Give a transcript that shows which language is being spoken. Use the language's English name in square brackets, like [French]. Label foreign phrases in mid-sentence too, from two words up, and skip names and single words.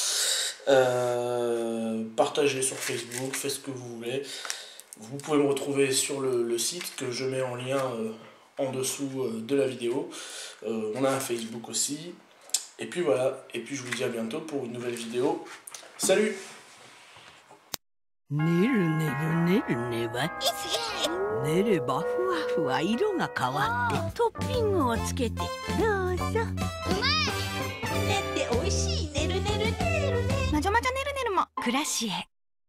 [French] Partagez sur Facebook, faites ce que vous voulez. Vous pouvez me retrouver sur le site que je mets en lien en dessous de la vidéo. On a un Facebook aussi. Et puis voilà, et puis je vous dis à bientôt pour une nouvelle vidéo. Salut! [Japanese] ねるねるねるねば練ればふわふわ色が変わってトッピングをつけてどうぞ。うまい。ねっておいしい。ねるねるねるね。まじょまじょねるねるも暮らしへ。